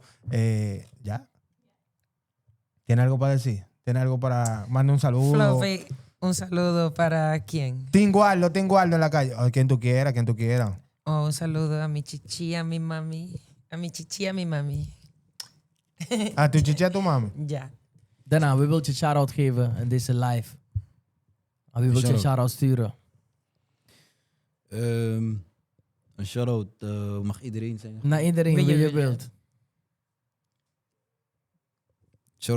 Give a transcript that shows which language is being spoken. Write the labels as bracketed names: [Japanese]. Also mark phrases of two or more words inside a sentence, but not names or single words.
[Spanish] ¿Ya? ¿Tiene algo para decir? ¿Tiene algo para... Manda un saludo? Fluffy, un saludo para quién. Tinguardo en la calle. Quien tú quieras. Oh, un saludo a mi chichi, a mi mami. A mi chichi, a mi mami. A tu chichi, a tu mami. [Dutch] Ja. Daarna, wie wil je shout-out geven in deze live? Wie wil je shout-out sturen? Een shout-out mag iedereen zeggen. Naar iedereen Wie wie je je wil. wilt. Shout-out